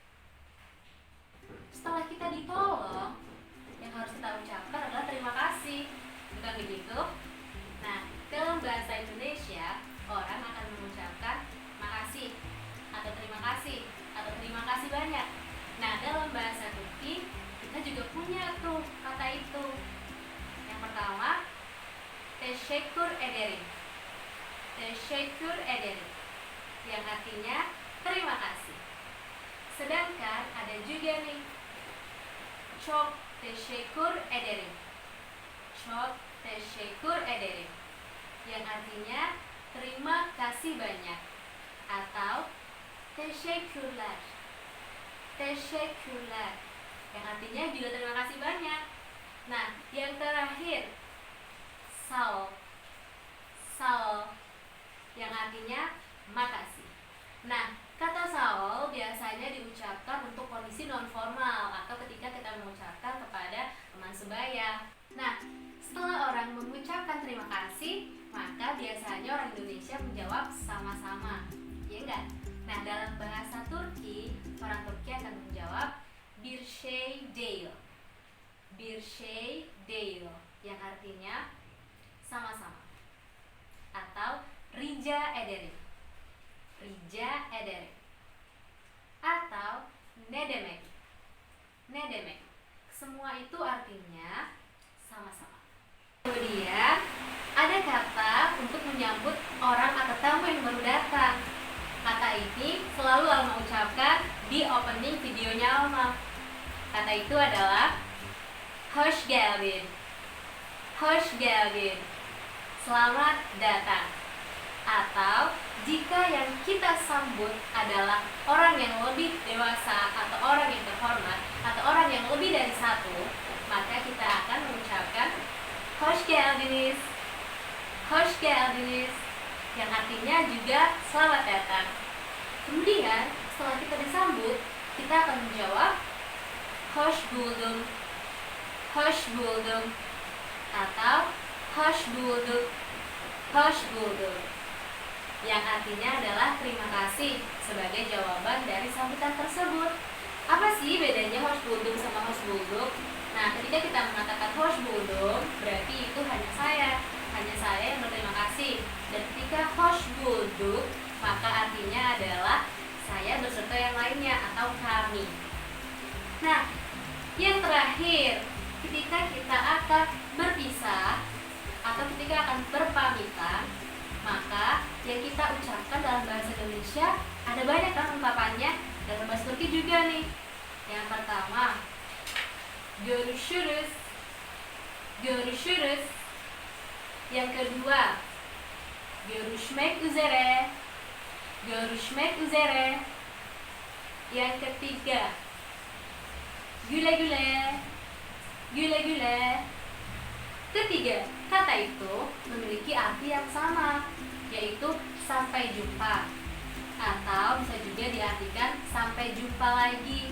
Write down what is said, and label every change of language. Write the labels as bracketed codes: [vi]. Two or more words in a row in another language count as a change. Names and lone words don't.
[id] Setelah kita ditolong, yang harus kita ucapkan adalah terima kasih, bukan begitu? Nah, dalam bahasa Indonesia, orang akan mengucapkan makasih atau terima kasih banyak. Nah, dalam bahasa Turki, kita juga punya tuh kata itu. Yang pertama, [tr] teşekkür ederim, teşekkür ederim, [id] yang artinya terima kasih. Sedangkan ada juga nih, [tr] çok teşekkür ederim, çok teşekkür ederim, [id] yang artinya terima kasih banyak, atau [tr] teşekkürler, teşekkürler, [id] yang artinya juga terima kasih banyak. Nah, yang terakhir, [tr] sağ ol, sağ ol, [id] yang artinya makasih. Nah, kata [tr] sağ ol [id] biasanya diucapkan untuk kondisi non formal atau ketika kita mengucapkan kepada teman sebaya. Nah, setelah orang mengucapkan terima kasih, maka biasanya orang Indonesia menjawab sama-sama, ya enggak? Nah, dalam bahasa Turki, orang Turki akan menjawab [tr] bir şey değil, bir şey değil, [id] yang artinya sama-sama, atau [tr] rica ederim, rica ederim, [id] atau [tr] ne demek, ne demek. [id] Semua itu artinya sama-sama. Kemudian ada kata untuk menyambut orang atau tamu yang baru datang. Kata ini selalu Alma ucapkan di opening videonya Alma. Kata itu adalah [tr] hoş geldin, hoş geldin, [id] selamat datang. Atau jika yang kita sambut adalah orang yang lebih dewasa atau orang yang terhormat atau orang yang lebih dari satu, maka kita akan mengucapkan [tr] hoş geldiniz, hoş geldiniz, [id] yang artinya juga selamat datang. Kemudian setelah kita disambut, kita akan menjawab [tr] hoş buldum, hoş buldum, [id] atau [tr] hoş bulduk, hoş bulduk, [id] yang artinya adalah terima kasih sebagai jawaban dari sambutan tersebut. Apa sih bedanya [tr] hoş buldum [id] sama [tr] hoş bulduk? [id] Nah, ketika kita mengatakan [tr] hoş buldum, [id] berarti itu hanya saya yang berterima kasih. Dan ketika [tr] hoş bulduk, [id] maka artinya adalah saya beserta yang lainnya atau kami. Nah, yang terakhir, ketika kita akan berpisah atau ketika akan berpamitan, maka yang kita ucapkan dalam bahasa Indonesia ada banyak kan ungkapannya, dalam bahasa Turki juga nih. Yang pertama, [tr] görüşürüz, görüşürüz. [id] Yang kedua, [tr] görüşmek üzere, görüşmek üzere. [id] Yang ketiga, [tr] güle güle, güle güle. [id] Ketiga, kata itu memiliki arti yang sama, yaitu sampai jumpa, atau bisa juga diartikan sampai jumpa lagi.